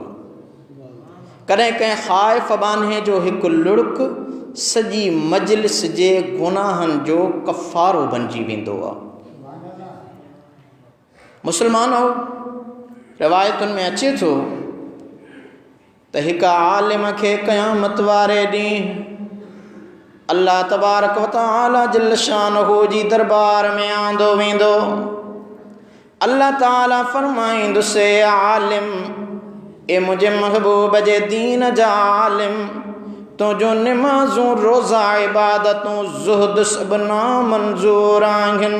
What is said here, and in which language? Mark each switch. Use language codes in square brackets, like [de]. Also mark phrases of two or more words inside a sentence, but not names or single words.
[sd] कॾहिं कंहिं ख़ाइफ़ बाने जो हिकु लुड़क सॼी मजलिस जे गुनाहनि जो कफ़ारो बणिजी वेंदो आहे। मुस्लमानो, रिवायतुनि में अचे थो त हिकु आलिम खे क़यामत वारे ॾींहुं [ar] الله تبارك وتعالى جل شانه [sd] जी दरबार में आंदो वेंदो। अल्लाह ताला फरमाईंदुसि, ए आलिम, ए मुंहिंजे महबूब जे दीन जा आलिम, तुंहिंजो निमाज़ूं रोज़ा इबादतूं ज़ुहद सभु नामंज़ूर आहिनि।